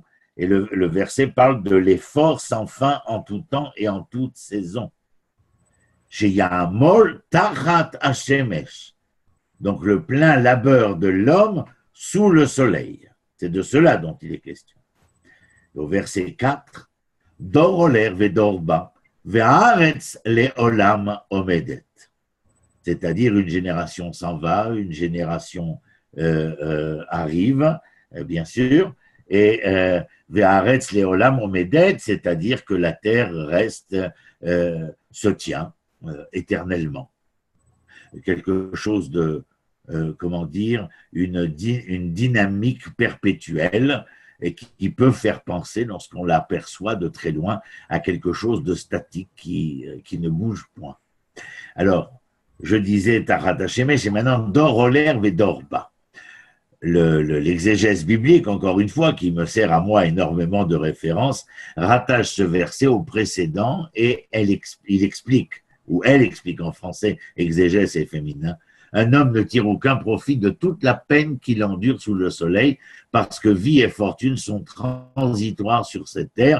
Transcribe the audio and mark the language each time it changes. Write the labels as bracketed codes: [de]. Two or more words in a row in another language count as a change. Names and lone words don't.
[fr] Et le verset parle de l'effort sans fin en tout temps et en toute saison. [he] שיעמול תחת השמש. [fr] Donc le plein labeur de l'homme sous le soleil. C'est de cela dont il est question. Au verset [he] 4, דור הולך ודור בא. והארץ לעולם עומדת. [fr] C'est-à-dire une génération s'en va, une génération arrive, bien sûr, et [he] והארץ לעולם עומדת, [fr] c'est-à-dire que la terre reste, se tient éternellement. Quelque chose de, comment dire, une dynamique perpétuelle, et qui peut faire penser, lorsqu'on l'aperçoit de très loin, à quelque chose de statique qui ne bouge point. Alors, je disais [he] תחת השמש, [fr] et maintenant [he] דור הולך ודור בא. [fr] L'exégèse biblique, encore une fois, qui me sert à moi énormément de référence, rattache ce verset au précédent et il explique, ou elle explique en français, exégèse et féminin, un homme ne tire aucun profit de toute la peine qu'il endure sous le soleil, parce que vie et fortune sont transitoires sur cette terre.